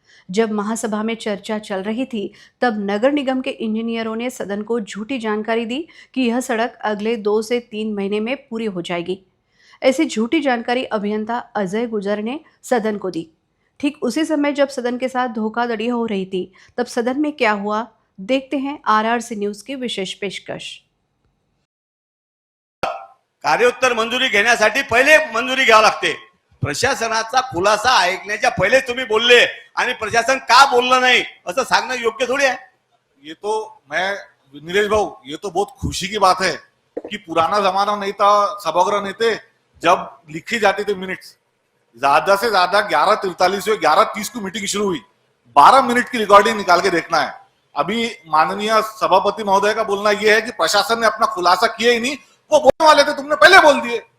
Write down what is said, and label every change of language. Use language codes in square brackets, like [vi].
[hi] जब महासभा में चर्चा चल रही थी तब नगर निगम के इंजीनियरों ने सदन को झूठी जानकारी दी कि यह सड़क अगले 2 से 3 महीने में पूरी हो जाएगी। ऐसी झूठी जानकारी अभियंता अजय गुजर ने सदन को दी। ठीक उसी समय जब सदन के साथ धोखाधड़ी हो रही थी तब सदन में क्या हुआ, देखते हैं RRC न्यूज की विशेष पेशकश। [mr] कार्योत्तर मंजुरी घेण्यासाठी पहिले मंजुरी घ्यावी लागते. प्रशासनाचा खुलासा ऐकण्याच्या पहिले तुम्ही बोलले आणि प्रशासन का बोललं नाही असं सांगणं योग्य थोडी आहे. [hi] ये तो मैं नीरज भाऊ, ये तो बहुत खुशी की बात है कि पुराना जमाना नहीं था, सभागृह नहीं थे, जब लिखी जाती थी मिनट्स, ज्यादा से ज्यादा 11:43 से 11:30 को मीटिंग शुरू हुई, 12 मिनट की रिकॉर्डिंग निकाल के देखना है. अभी माननीय सभापति महोदय का बोलना यह है कि प्रशासन ने अपना खुलासा किया ही नहीं, वो बोलने वाले थे, तुमने पहले बोल दिए.